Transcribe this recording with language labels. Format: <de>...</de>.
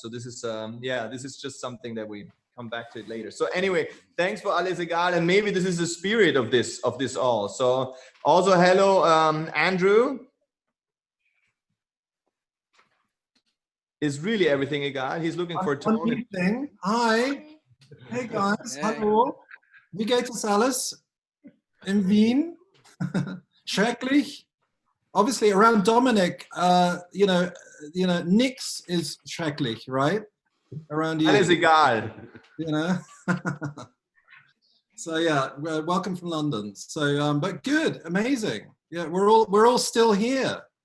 <en>So this is this is just something that we come back to it later. So anyway, thanks for Alles Egal, and maybe this is the spirit of this all. So also hello Andrew. Is really everything egal? He's looking for tone. Hi. Hey guys, hallo.</en> <de>Wie geht es alles in Wien? Schrecklich.</de> <en>Obviously, around Dominic, you know,</en> <de>nix is schrecklich,</de> <en>right? Around you.</en> <de>Alles egal.</de> <en>You know. So yeah, welcome from London. So, but good, amazing. Yeah, we're all still here.</en>